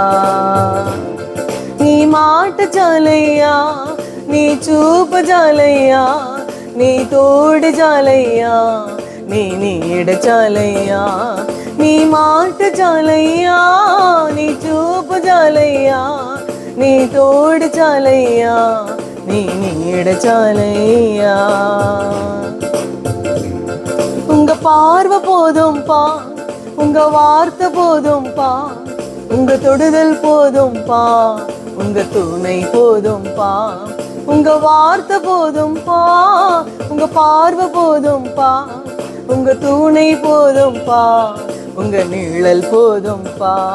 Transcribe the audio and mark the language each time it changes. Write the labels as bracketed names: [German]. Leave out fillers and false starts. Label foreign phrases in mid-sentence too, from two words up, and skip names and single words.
[Telugu] నీ మాట చాలయ్యా, నీ చూపు చాలయ్యా, నీ తోడు చాలయ్యా, నీ నీడ చాలయ్యా. నీ మాట చాలయ్యా, నీ చూపు చాలయ్యా, నీ తోడు చాలయ్యా, నీ నీడ చాలయ్యా. [Tamil] உங்க பார்வை போதும்பா, உங்க வார்த்தை போதும்பா, உங்க தொடுதல் போதும்பா, உங்க துணை போதும்பா. உங்க வார்த்தை போதும்பா, உங்க பார்வை போதும்பா, உங்க துணை போதும்பா, உங்க நிழல் போதும்பா.